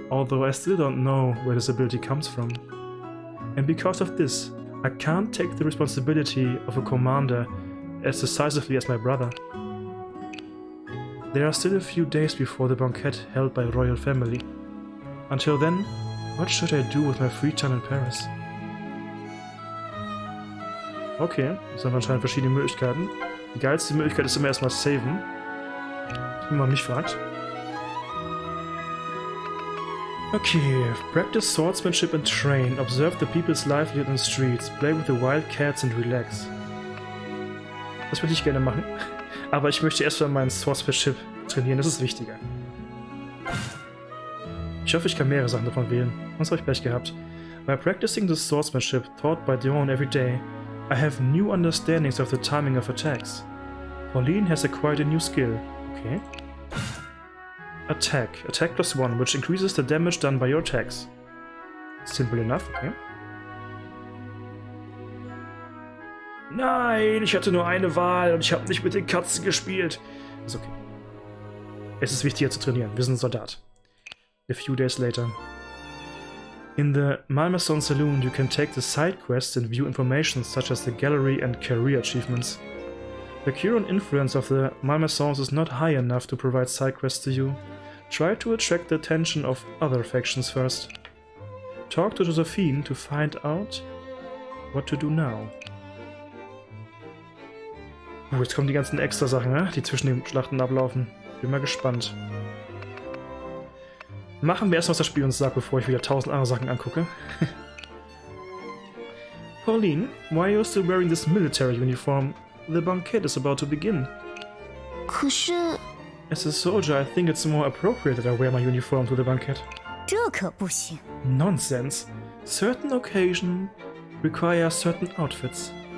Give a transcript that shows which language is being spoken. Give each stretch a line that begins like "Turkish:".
English: although I still don't know where this ability comes from. And because of this, I can't take the responsibility of a commander as decisively as my brother. There are still a few days before the banquet held by royal family. Until then, what should I do with my free time in Paris?
German: Okay, das haben anscheinend verschiedene Möglichkeiten. Die geilste Möglichkeit ist immer erstmal saven. Wenn man mich fragt.
English: Okay, practice swordsmanship and train, observe the people's livelihood in the streets, play with the wild cats and relax.
German: Das würde ich gerne machen, aber ich möchte erstmal meinen Swordsmanship trainieren, das ist wichtiger. Ich hoffe, ich kann mehrere Sachen davon wählen, sonst habe ich Pech gehabt.
English: By practicing the swordsmanship taught by Dion every day, I have new understandings of the timing of attacks. Pauline has acquired a new skill. Okay. Attack. Attack +1, which increases the damage done by your attacks. Simple enough, okay.
German: Nein, ich hatte nur eine Wahl und ich habe nicht mit den Katzen gespielt. Ist okay. Es ist wichtiger zu trainieren. Wir sind ein Soldat.
English: A few days later. In the Malmaison Saloon, you can take the side quests and view information such as the gallery and career achievements. The current influence of the Malmaisons is not high enough to provide side quests to you. Try to attract the attention of other factions first. Talk to Josephine to find out what to do now.
German: Oh, jetzt kommen die ganzen extra Sachen, ne? Die zwischen den Schlachten ablaufen. Bin mal gespannt. Machen wir erst, was das Spiel uns sagt, bevor ich wieder 1000 andere Sachen angucke.
English: Pauline, why are you still wearing this military uniform? The banquet is about to begin.
Chinese: 可是
English: As a soldier, I think it's more appropriate that I wear my uniform to the banquet.
Chinese: 这可不行。
English: Nonsense. Certain occasions require certain outfits.